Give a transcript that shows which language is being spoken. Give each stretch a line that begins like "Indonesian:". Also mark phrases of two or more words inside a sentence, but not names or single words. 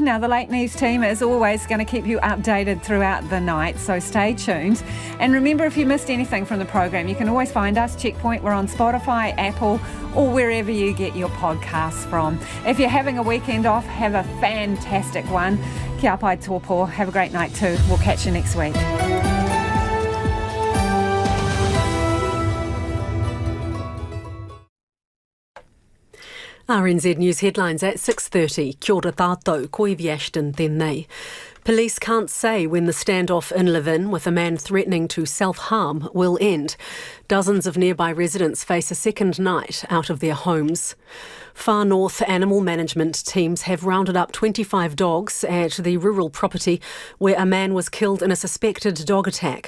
English: Now, the Late News team is always going to keep you updated throughout the night, so stay tuned. And remember, if you missed anything from the program, you can always find us, Checkpoint. We're on Spotify, Apple, or wherever you get your podcasts from. If you're having a weekend off, have a fantastic one.
Māori: Kia pai tōpō.
English: Have a great night too. We'll catch you next week. RNZ News headlines at 6:30.
Māori: Kia ora tātou, Koivi Ashton tēnei.
English: Police can't say when the standoff in Levin with a man threatening to self-harm will end. Dozens of nearby residents face a second night out of their homes. Far North animal management teams have rounded up 25 dogs at the rural property where a man was killed in a suspected dog attack.